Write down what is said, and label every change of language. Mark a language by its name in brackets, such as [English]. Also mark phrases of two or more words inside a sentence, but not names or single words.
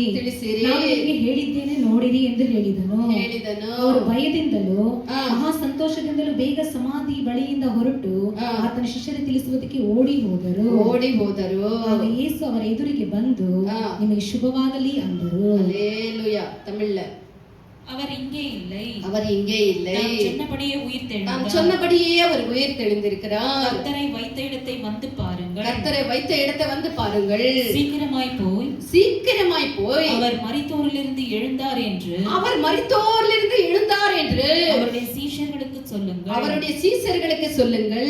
[Kannada] ನಾನು ನಿಮಗೆ ಹೇಳಿದ್ದೇನೆ ನೋಡಿರಿ ಎಂದು ಹೇಳಿದನು. ಅವರು ಭಯದಿಂದಲೂ ಮಹಾ ಸಂತೋಷದಿಂದಲೂ ಬೇಗ ಸಮಾಧಿ ಬಳಿಯಿಂದ ಹೊರಟು ಆತನ ಶಿಷ್ಯರಿಗೆ ತಿಳಿಸುವುದಕ್ಕೆ ಓಡಿ ಹೋದರು. ಆಗ ಯೇಸು ಅವರ ಎದುರಿಗೆ ಬಂದು ನಿಮಗೆ ಶುಭವಾಗಲಿ ಅಂದರು. [Tamil] அல்லேலூயா. தமிழ்ல அவர் இங்கே இல்லை, அவர் இங்கே இல்லை, நாம் சொன்னபடியே உயிர் நாம் தெழுந்தார். சொன்னபடியே அவர் உயிர் தெழுந்திருக்கிறார். கர்த்தரை வைத்த இடத்தை வந்து பாருங்கள், கர்த்தரை வைத்த இடத்தை வந்து பாருங்கள். சீக்கிரமாய் போய் அவர் மரித்தோரிலிருந்து எழுந்தார் என்று அவருடைய சீஷர்களுக்கு சொல்லுங்கள்.